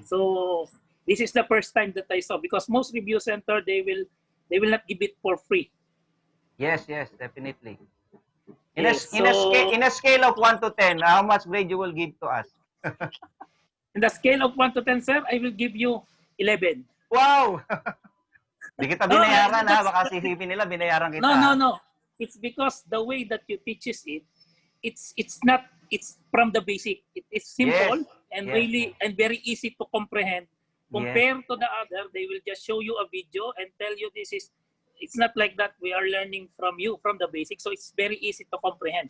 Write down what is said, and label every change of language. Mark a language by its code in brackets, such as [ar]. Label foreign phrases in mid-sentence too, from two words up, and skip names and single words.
[en] So this is the first time that I saw, because most review center they will not give it for free. Yes, definitely. Yes. In a scale of 1 to 10, how much grade you will give to us? In the scale of 1 to 10, sir, I will give you 11. [tl] Wow! Di kita [en] No, [tl] binayaran ha. [en] that's, [tl] Baka sisipin nila, binayaran kita. [en] no, no, Ha? no. It's because the way that you teaches it, it's not, it's from the basic. It is simple and Yes. really and very easy to comprehend. Yes. Compared to the other, they will just show you a video and tell you this is. It's not like that. We are learning from you from the basic, so it's very easy to comprehend.